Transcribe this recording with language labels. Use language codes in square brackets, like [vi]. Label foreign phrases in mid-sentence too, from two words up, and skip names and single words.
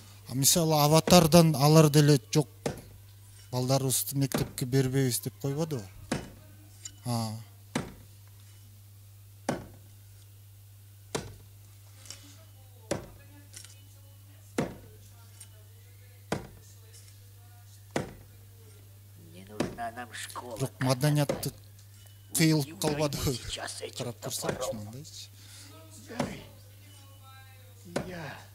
[ky] Мисалы Аватардан алар деле жок, балдарыбызды мектепке бербейбиз деп койбодубу? [ru] Не нужна нам школа. [ky] Жок, маданиятты кыйылып калбадыбы? [ru] Сейчас этим [ky] Карап турсакчы мындайчы. [ru] Я.